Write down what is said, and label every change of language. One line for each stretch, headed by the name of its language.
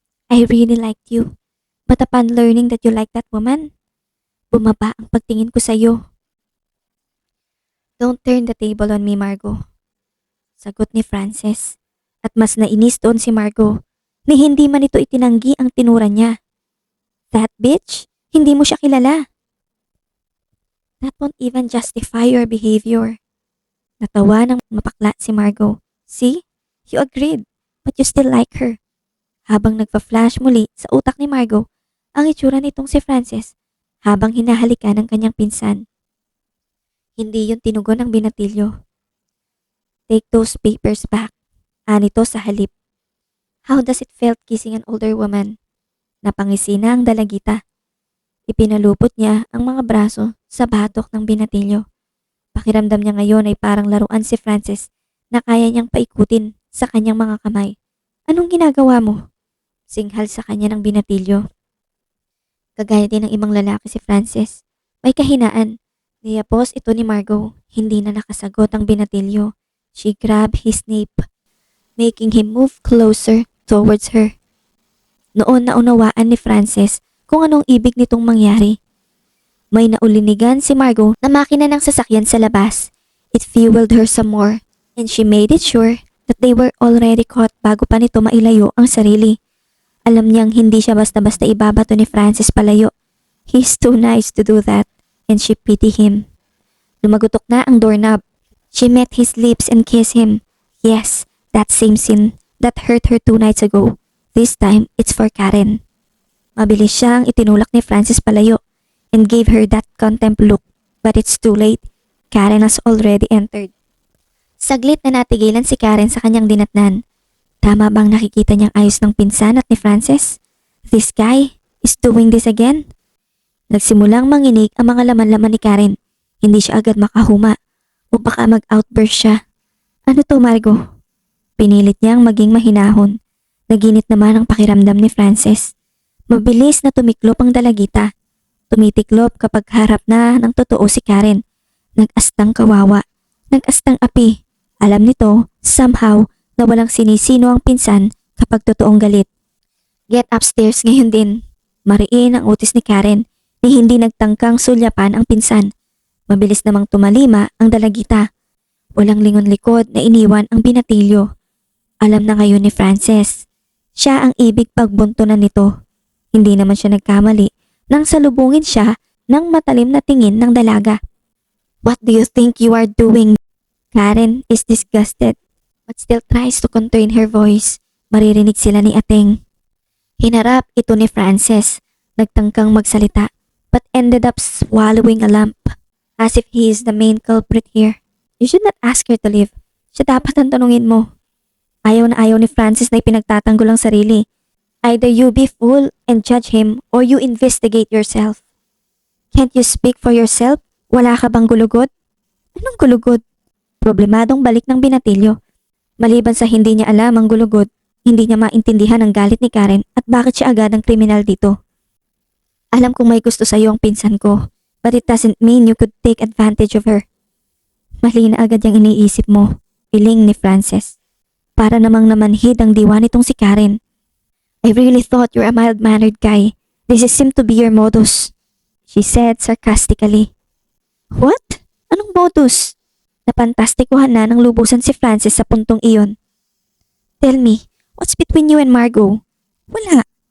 English: I really liked you. But upon learning that you like that woman,
Filipino: bumaba ang pagtingin ko sa'yo.
English: Don't turn the table on me, Margo.
Filipino: Sagot ni
English: Frances.
Filipino: At mas nainis doon si Margo ni hindi man ito itinanggi ang tinura niya.
English: That bitch,
Filipino: hindi mo siya kilala.
English: That won't even justify your behavior.
Filipino: Natawa ng mapakla
English: si Margo. See? You agreed, but you still like her.
Filipino: Habang nagpa-flash muli sa utak ni Margo ang itsura nitong si Frances habang hinahalikan ng kanyang pinsan. Hindi yun tinugon ng binatilyo.
English: Take those papers back.
Filipino: Anito sa halip.
English: How does it felt kissing an older woman?
Filipino: Napangisi na ang dalagita. Ipinalupot niya ang mga braso sa batok ng binatilyo. Pakiramdam niya ngayon ay parang laruan si Frances na kaya niyang paikutin sa kanyang mga kamay. Anong ginagawa mo? Singhal sa kanya ng binatilyo. Kagaya din ng ibang lalaki si Francis. May kahinaan. Niyapos ito ni Margot. Hindi na nakasagot ang binatilyo.
English: She grabbed his nape, making him move closer towards her.
Filipino: Noon naunawaan ni Francis kung anong ibig nitong mangyari. May naulinigan si Margot na makina ng sasakyan sa labas.
English: It fueled her some more, and she made it sure that they were already caught
Filipino: bago pa nito mailayo ang sarili. Alam niyang hindi siya basta-basta ibabato ni Francis palayo.
English: He's too nice to do that, and she pitied him.
Filipino: Lumagutok na ang doorknob.
English: She met his lips and kissed him. Yes, that same sin that hurt her 2 nights ago. This time, it's for Karen.
Filipino: Mabilis siyang itinulak ni Francis palayo
English: and gave her that contempt look. But it's too late. Karen has already entered.
Filipino: Saglit na natigilan si Karen sa kanyang dinatnan. Tama bang nakikita niyang ayos ng pinsan at ni Francis?
English: This guy is doing this again?
Filipino: Nagsimulang manginig ang mga laman-laman ni Karen. Hindi siya agad makahuma o baka mag-outburst siya. Ano to, Margot? Pinilit niyang maging mahinahon. Naginit naman ang pakiramdam ni Francis. Mabilis na tumiklop ang dalagita. Tumitiklop kapag harap na ng totoo si Karen. Nag-astang kawawa. Nag-astang api. Alam nito, somehow, na walang sinisino ang pinsan kapag totoong galit.
English: Get upstairs
Filipino: ngayon din. Mariin ang utis ni Karen ni hindi nagtangkang sulyapan ang pinsan. Mabilis namang tumalima ang dalagita. Walang lingon likod na iniwan ang binatilyo. Alam na ngayon ni Francis. Siya ang ibig pagbuntunan nito. Hindi naman siya nagkamali nang salubungin siya ng matalim na tingin ng dalaga.
English: What do you think you are doing? Karen is disgusted but still tries to contain her voice.
Filipino: Maririnig sila ni Ateng. Hinarap ito ni Francis. Nagtangkang magsalita
English: but ended up swallowing a lump. As if he is the main culprit here. You should not ask her to leave.
Filipino: Siya dapat ang tanungin mo. Ayaw na ayaw ni Francis na ipinagtatanggol ang sarili.
English: Either you be fool and judge him or you investigate yourself. Can't you speak for yourself?
Filipino: Wala ka bang gulugod? Anong gulugod? Problemadong balik ng binatilyo. Maliban sa hindi niya alam ang gulugod, hindi niya maintindihan ang galit ni Karen at bakit siya agad ang kriminal dito. Alam kong may gusto sa iyo ang pinsan ko.
English: But it doesn't mean you could take advantage of her.
Filipino: Mali na agad yung iniisip mo, piling ni Francis. Para namang namanhid ang diwa nitong si Karen.
English: I really thought you're a mild-mannered guy. This seemed to be your modus, she said sarcastically. What?
Filipino: Anong modus? Napantastikuhan na ng lubusan si Francis sa puntong iyon.
English: Tell me, what's between you and Margot?
Filipino: Wala.